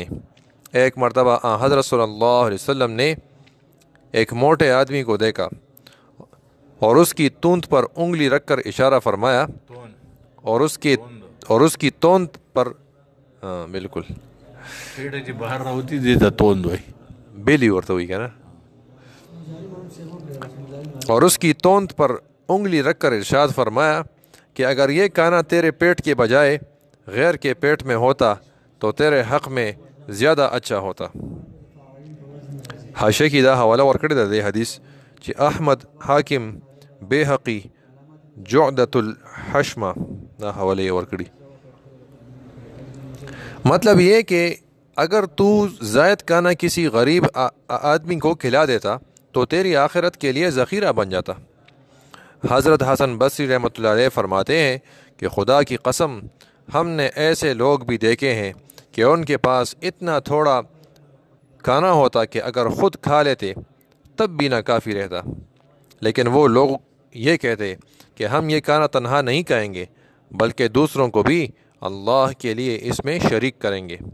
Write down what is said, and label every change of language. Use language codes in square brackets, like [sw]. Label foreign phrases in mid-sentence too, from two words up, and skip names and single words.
[ur] ایک مرتبہ حضرت [ar] صلی اللہ علیہ وسلم [ur] نے ایک موٹے آدمی کو دیکھا اور اس کی تونت پر انگلی رکھ کر اشارہ فرمایا اور اس کی تونت پر بالکل [ps] پیڑ چې بهر راوتی دې ته توند وای بیلی ورته وی کنه، [ur] اور اس کی تونت پر انگلی رکھ کر ارشاد فرمایا کہ اگر یہ کھانا تیرے پیٹ کے بجائے غیر کے پیٹ میں ہوتا تو تیرے حق میں زیادہ اچھا ہوتا۔ [ps] حاشیه کې دا حواله ورکړې ده د حدیث چې احمد، حاکم، بیهقی، جعدۃ الحشمہ دا حواله یې ورکړي۔ [ur] مطلب یہ کہ اگر تو زائد کھانا کسی غریب آدمی کو کھلا دیتا تو تیری آخرت کے لیے ذخیرہ بن جاتا۔ حضرت حسن بصری [ar] رحمۃ اللہ علیہ [ur] فرماتے ہیں کہ خدا کی قسم ہم نے ایسے لوگ بھی دیکھے ہیں کہ ان کے پاس اتنا تھوڑا کھانا ہوتا کہ اگر خود کھا لیتے تب بھی نہ کافی رہتا، لیکن وہ لوگ یہ کہتے کہ ہم یہ کھانا تنہا نہیں کھائیں گے بلکہ دوسروں کو بھی اللہ کے لیے اس میں شریک کریں گے۔